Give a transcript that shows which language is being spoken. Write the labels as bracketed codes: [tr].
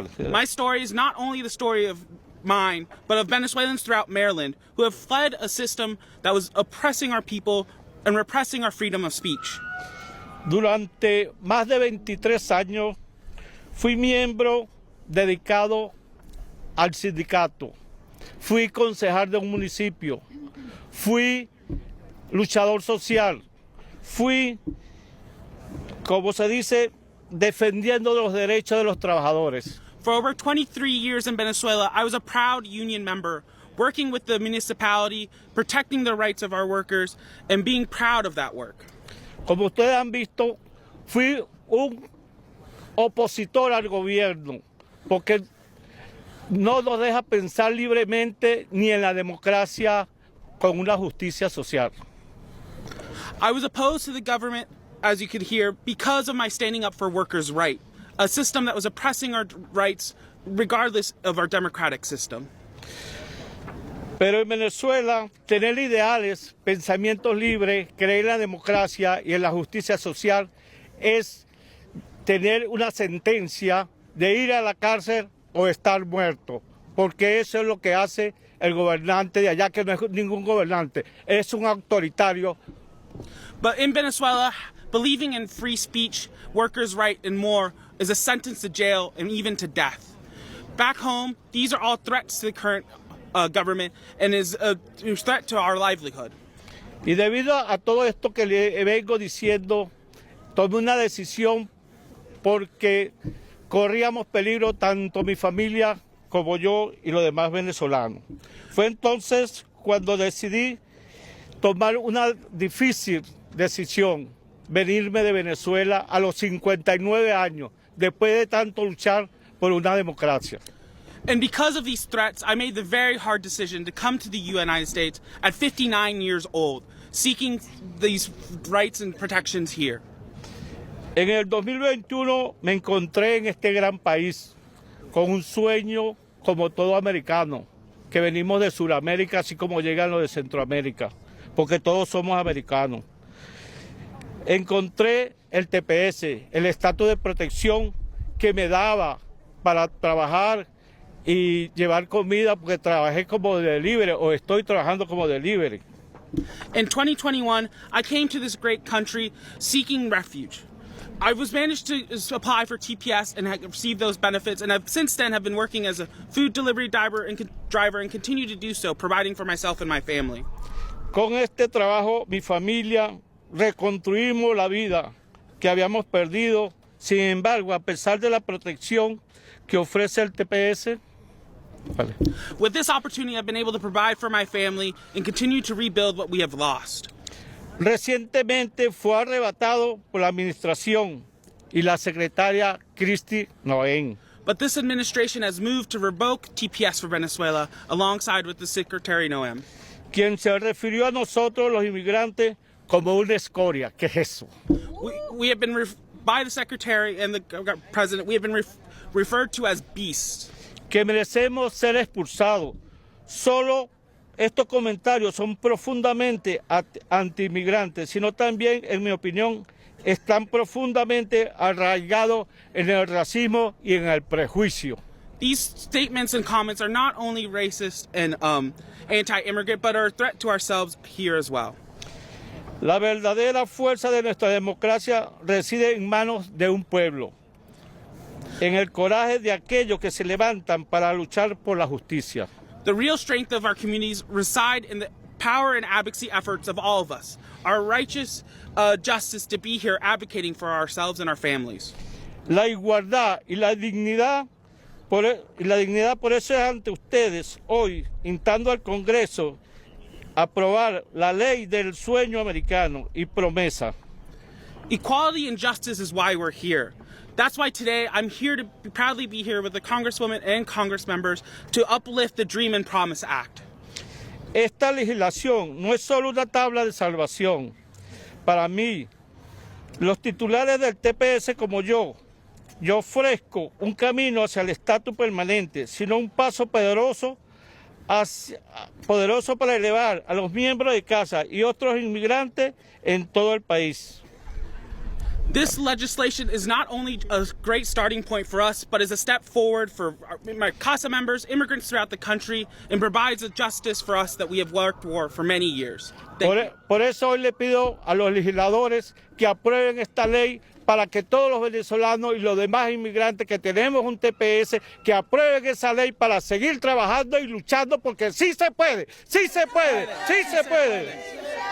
[en] My story is not only the story of mine, but of Venezuelans throughout Maryland who have fled a system that was oppressing our people and repressing our freedom of speech. [es] Durante más de 23 años fui miembro dedicado al sindicato, fui concejal de un municipio, fui luchador social, fui, como se dice, defendiendo los derechos de los trabajadores. [en] For over 23 years in Venezuela, I was a proud union member, working with the municipality, protecting the rights of our workers, and being proud of that work. [es] Como ustedes han visto, fui un opositor al gobierno, porque no nos deja pensar libremente ni en la democracia con una justicia social. [en] I was opposed to the government, as you could hear, because of my standing up for workers' rights, a system that was oppressing our rights regardless of our democratic system. [es] Pero en Venezuela, tener ideales, pensamientos libres, creer en la democracia y en la justicia social es tener una sentencia de ir a la cárcel o estar muerto, porque eso es lo que hace el gobernante de allá, que no es ningún gobernante, es un autoritario. [en] But in Venezuela, believing in free speech, workers' rights, and more is a sentence to jail and even to death. Back home, these are all threats to the current government and is a threat to our livelihood. [es] Y debido a todo esto que le vengo diciendo, tomé una decisión porque corríamos peligro tanto mi familia como yo y los demás venezolanos. Fue entonces cuando decidí tomar una difícil decisión, venirme de Venezuela a los 59 años, después de tanto luchar por una democracia. [en] And because of these threats, I made the very hard decision to come to the United States at 59 years old, seeking these rights and protections here. [es] En el 2021 me encontré en este gran país con un sueño como todo americano, que venimos de Sudamérica, así como llegan los de Centroamérica, porque todos somos americanos. Encontré el TPS, el estatus de protección que me daba para trabajar y llevar comida, porque trabajé como delivery o estoy trabajando como delivery. [en] In 2021, I came to this great country seeking refuge. I was managed to apply for TPS and receive those benefits, and I've since then have been working as a food delivery driver and continue to do so, providing for myself and my family. [es] Con este trabajo, mi familia reconstruimos la vida que habíamos perdido. Sin embargo, a pesar de la protección que ofrece el TPS, [en] with this opportunity, I've been able to provide for my family and continue to rebuild what we have lost. [es] Recientemente fue arrebatado por la administración y la secretaria Kristi Noem. [en] But this administration has moved to revoke TPS for Venezuela alongside with the Secretary Noem, [es] quien se refirió a nosotros los inmigrantes como una escoria. ¿Qué es eso? [en] We have been, by the Secretary and the President, we have been referred to as beasts. [es] Que merecemos ser expulsados. Solo estos comentarios son profundamente anti-inmigrantes, sino también, en mi opinión, están profundamente arraigados en el racismo y en el prejuicio. [en] These statements and comments are not only racist and anti-immigrant, but are a threat to ourselves here as well. [es] La verdadera fuerza de nuestra democracia reside en manos de un pueblo, en el coraje de aquellos que se levantan para luchar por la justicia. [en] The real strength of our communities reside in the power and advocacy efforts of all of us, our righteous justice to be here advocating for ourselves and our families. [es] La igualdad y la dignidad por eso es ante ustedes hoy, instando al Congreso a aprobar la ley del sueño americano y promesa. [en] Equality and justice is why we're here. That's why today I'm here to proudly be here with the Congresswoman and Congress members to uplift the Dream and Promise Act. [es] Esta legislación no es solo una tabla de salvación. Para mí, los titulares del TPS como yo ofrezco un camino hacia el estatus permanente, sino un paso poderoso para elevar a los miembros de casa y otros inmigrantes en todo el país. [en] This legislation is not only a great starting point for us, but is a step forward for my CASA members, immigrants throughout the country, and provides a justice for us that we have worked for many years. [es] Por eso hoy le pido a los legisladores que aprueben esta ley para que todos los venezolanos y los demás inmigrantes que tenemos un TPS, que aprueben esa ley para seguir trabajando y luchando, porque sí se puede, sí se puede, sí se puede.